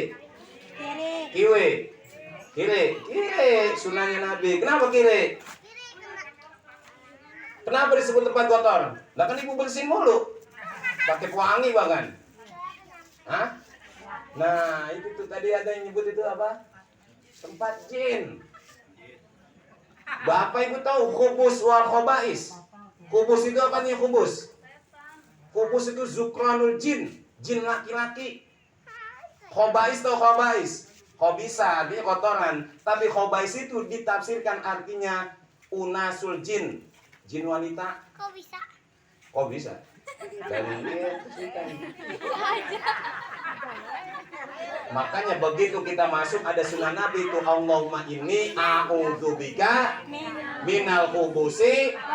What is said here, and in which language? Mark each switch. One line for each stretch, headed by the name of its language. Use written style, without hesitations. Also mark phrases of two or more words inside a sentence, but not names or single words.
Indonesian: Kiri. Kiri. Kiri. Sunahnya Nabi. Kenapa kiri? Kenapa disebut tempat kotor? Lah kan ibu bersihin mulu. Pakai pewangi bahkan. Hah? Nah, itu tuh tadi ada yang nyebut itu apa? Tempat jin. Bapak ibu tahu
Arabic: خبث والخبائث?
Indonesian: Khubus itu apa nih khubus? Khubus itu
Arabic: ذكران الجن,
Indonesian: jin laki-laki. Khobais tahu khobais? Khobisa artinya kotoran, tapi khobais itu ditafsirkan artinya
Arabic: إناث الجن,
Indonesian: jin wanita. Kok bisa? Kok bisa? Dari makanya begitu kita masuk ada sunnah Nabi itu
Arabic: اللهم إني أعوذ بك من الخبث.